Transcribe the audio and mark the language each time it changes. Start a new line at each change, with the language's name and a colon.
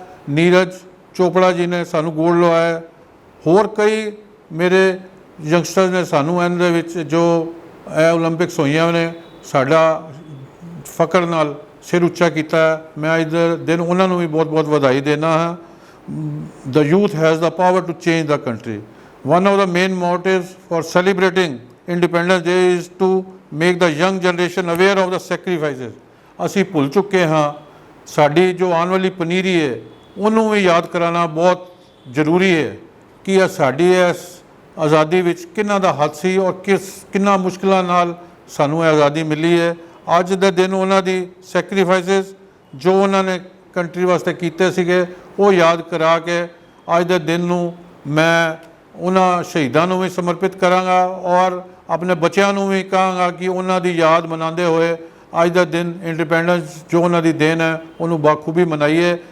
Punjabi: ਨੀਰਜ ਚੋਪੜਾ ਜੀ ਨੇ ਸਾਨੂੰ ਗੋਲਡ ਲਵਾਇਆ, ਹੋਰ ਕਈ ਮੇਰੇ ਯੰਗਸਟਰਸ ਨੇ ਸਾਨੂੰ ਇਹਦੇ ਵਿੱਚ ਜੋ ਇਹ ਓਲੰਪਿਕਸ ਹੋਈਆਂ ਨੇ ਸਾਡਾ ਫਕਰ ਨਾਲ ਸਿਰ ਉੱਚਾ ਕੀਤਾ ਹੈ। ਮੈਂ ਅੱਜ ਦੇ ਦਿਨ ਉਹਨਾਂ ਨੂੰ ਵੀ ਬਹੁਤ-ਬਹੁਤ ਵਧਾਈ ਦੇਣਾ ਹਾਂ।
English: The youth has the power to change the country. One of the main motives for celebrating Independence Day is to make the young generation aware of the sacrifices.
Punjabi: ਅਸੀਂ ਭੁੱਲ ਚੁੱਕੇ ਹਾਂ। ਸਾਡੀ ਜੋ ਆਉਣ ਵਾਲੀ ਪਨੀਰੀ ਹੈ ਉਹਨੂੰ ਵੀ ਯਾਦ ਕਰਾਉਣਾ ਬਹੁਤ ਜ਼ਰੂਰੀ ਹੈ ਕਿ ਇਹ ਸਾਡੀ ਇਸ ਆਜ਼ਾਦੀ ਵਿੱਚ ਕਿੰਨਾ ਦਾ ਹੱਥ ਸੀ ਔਰ ਕਿੰਨਾ ਮੁਸ਼ਕਿਲਾਂ ਨਾਲ ਸਾਨੂੰ ਇਹ ਆਜ਼ਾਦੀ ਮਿਲੀ ਹੈ। ਅੱਜ ਦੇ ਦਿਨ ਉਹਨਾਂ ਦੀ ਸੈਕਰੀਫਾਈਸਿਸ ਜੋ ਉਹਨਾਂ ਨੇ ਕੰਟਰੀ ਵਾਸਤੇ ਕੀਤੇ ਸੀਗੇ ਉਹ ਯਾਦ ਕਰਾ ਕੇ ਅੱਜ ਦੇ ਦਿਨ ਨੂੰ ਮੈਂ ਉਹਨਾਂ ਸ਼ਹੀਦਾਂ ਨੂੰ ਵੀ ਸਮਰਪਿਤ ਕਰਾਂਗਾ ਔਰ ਆਪਣੇ ਬੱਚਿਆਂ ਨੂੰ ਵੀ ਕਹਾਂਗਾ ਕਿ ਉਹਨਾਂ ਦੀ ਯਾਦ ਮਨਾਉਂਦੇ ਹੋਏ ਅੱਜ ਦਾ ਦਿਨ ਇੰਡੀਪੈਂਡੈਂਸ ਜੋ ਉਹਨਾਂ ਦੀ ਦੇਣ ਹੈ ਉਹਨੂੰ ਬਾਖੂਬੀ ਮਨਾਈਏ।